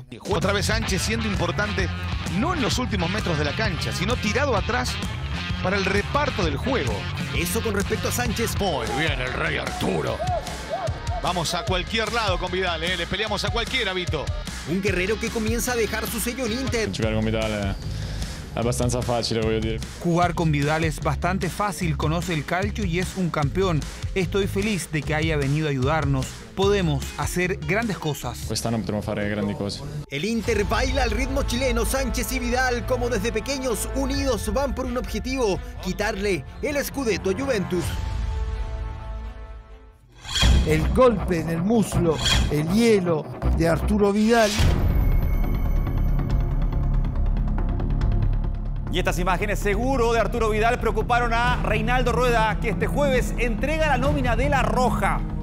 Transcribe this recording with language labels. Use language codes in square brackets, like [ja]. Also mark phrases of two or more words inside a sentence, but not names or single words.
[es] Otra vez Sánchez siendo importante, no en los últimos metros de la cancha, sino tirado atrás para el reparto del juego. Eso con respecto a Sánchez. Muy bien el Rey Arturo. Vamos a cualquier lado con Vidal, le peleamos a cualquiera, Vito. Un guerrero que comienza a dejar su sello en Inter. [it] Giocare con Vidal è abbastanza facile, voglio dire. [es] Jugar con Vidal es bastante fácil, conoce el calcio y es un campeón. Estoy feliz de que haya venido a ayudarnos. Podemos hacer grandes cosas. [it] Quest'anno potremo fare grandi cose. [es] El Inter baila al ritmo chileno. Sánchez y Vidal, como desde pequeños, unidos, van por un objetivo: quitarle el Scudetto a Juventus. El golpe en el muslo, el hielo de Arturo Vidal. Y estas imágenes seguro de Arturo Vidal preocuparon a Reinaldo Rueda, que este jueves entrega la nómina de La Roja.